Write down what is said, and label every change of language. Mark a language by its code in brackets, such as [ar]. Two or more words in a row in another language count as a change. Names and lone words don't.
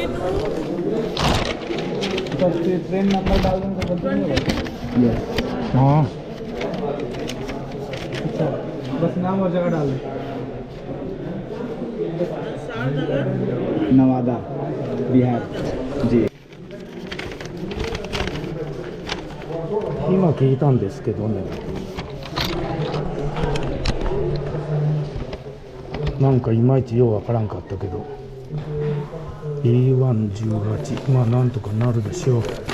[hi] ट्रेन नंबर डाल दूँ तो बंद नहीं होगा। हाँ अच्छा, बस नाम और जगह डाल दें। नवादा, बिहार जी। [ja] 今聞いたんですけどね、なんかいまいちようわからんかったけど B118、 まあなんとかなるでしょう。